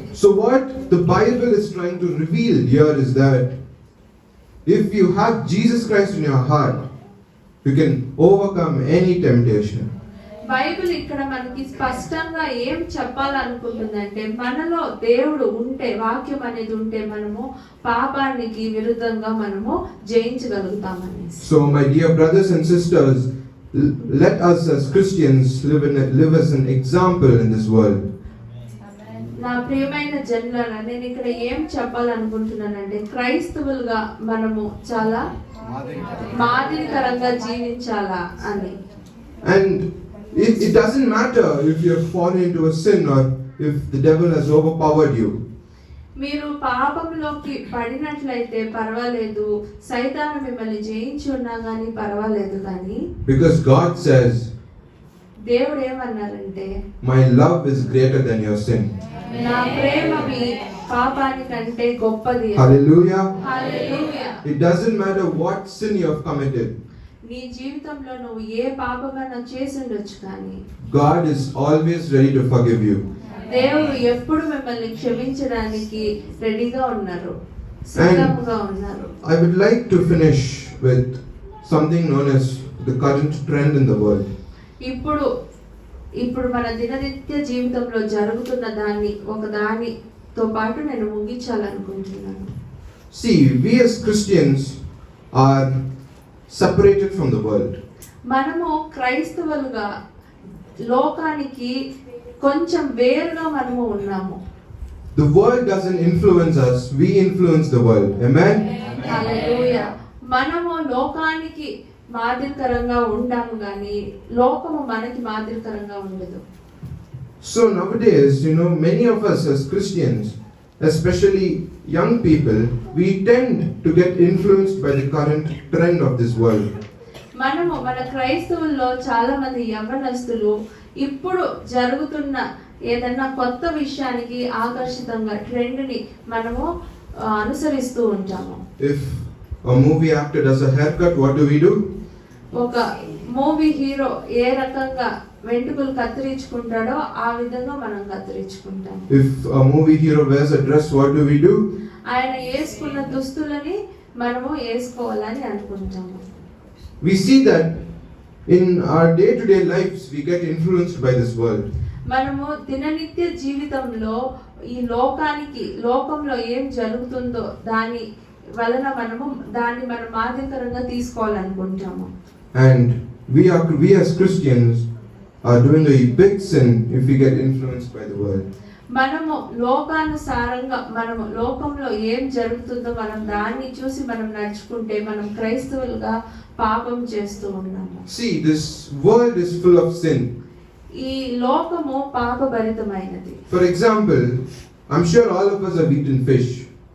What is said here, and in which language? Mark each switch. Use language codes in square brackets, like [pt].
[en] So what the Bible is trying to reveal here is that if you have Jesus Christ in your heart, you can overcome any temptation. [te] Bible ఇక్కడ మనకి స్పష్టంగా ఏం చెప్పాలనుకుంటుందంటే మనలో దేవుడు ఉంటే, వాక్యం అనేది ఉంటే మనము పాపానికి విరుద్ధంగా మనము జయించగలుగుతామని. [en] So my dear brothers and sisters, let us as Christians live as an example in this world. [te] నా ప్రియమైన జనులారా, నేను ఇక్కడ ఏం చెప్పాలనుకుంటున్నానంటే క్రైస్తవులుగా మనము చాలా మాదిరికరంగా జీవించాలా అని. [en] And it doesn't matter if you have fallen into a sin or if the devil has overpowered you. [te] మీరు పాపంలోకి పడినట్లయితే పర్వాలేదు, సైతాను మిమ్మల్ని జయించి ఉన్నా గానీ పర్వాలేదు. కానీ [en] Because God says, [te] దేవుడు ఏమన్నారంటే, [en] my love is greater than your sin. [te] నా ప్రేమ మీ పాపానికంటే గొప్పది. [en] Hallelujah. [te] Hallelujah. [en] It doesn't matter what sin you have committed. [te] నీ జీవితంలో నువ్వు ఏ పాపమైనా చేసి ఉండొచ్చు, కానీ [en] God is always ready to forgive you. [te] దేవుడు ఎప్పుడు మిమ్మల్ని క్షమించడానికి రెడీగా ఉన్నారు, సిద్ధంగా ఉన్నారు. [en] I would like to finish with something known as the current trend in the world. [te] ఇప్పుడు మన దిననిత్య జీవితంలో జరుగుతున్న దానితో పాటు నేను ముగించాలనుకుంటున్నాను. [en] See, we as Christians are separated from the world. [te] మనము క్రైస్తవులుగా లోకానికి కొంచెం వేరుగా మనము ఉన్నాము. [en] The world doesn't influence us, we influence the world. Amen. [te] హల్లెలూయా. మనము లోకానికి మాదిరికరంగా ఉంటాము కానీ లోకము మనకి మాదిరికరంగా ఉండదు. [en] So nowadays, many of us as Christians, especially young people, we tend to get influenced by the current trend of this world. [te] మన క్రైస్తవుల్లో చాలా మంది యవ్వనస్తులు ఇప్పుడు జరుగుతున్న ఏదన్నా కొత్త విషయానికి ఆకర్షితంగా ట్రెండ్ ని మనము అనుసరిస్తూ ఉంటాము. [en] If a movie actor does a haircut, what do? [te] ఒక మూవీ హీరో ఏ రకంగా వెంట్రుకలు కత్తిరించుకుంటాడో ఆ విధంగా మనం కత్తిరించుకుంటాం. [en] If a movie hero wears a dress, what do? [te] ఆయన వేసుకున్న దుస్తులని మనము వేసుకోవాలని అనుకుంటాము. [en] We see that in our day-to-day lives we get influenced by this world. [te] మనము దిననిత్య జీవితంలో ఈ లోకంలో ఏం జరుగుతుందో దాని వలన దాన్ని మనం మాదిరికరంగా తీసుకోవాలనుకుంటాము. [en] And we as Christians are doing a big sin if we get influenced by the world. [te] మనము లోకానుసారంగా లోకంలో ఏం జరుగుతుందో దాన్ని చూసి నడుచుకుంటే మనం క్రైస్తవులుగా పాపం చేస్తూ ఉన్నాము. [en] See, this world is full of sin. [te] ఈ లోకము పాపభరితమైనది. [en] For example, I'm sure all of us have eaten fish.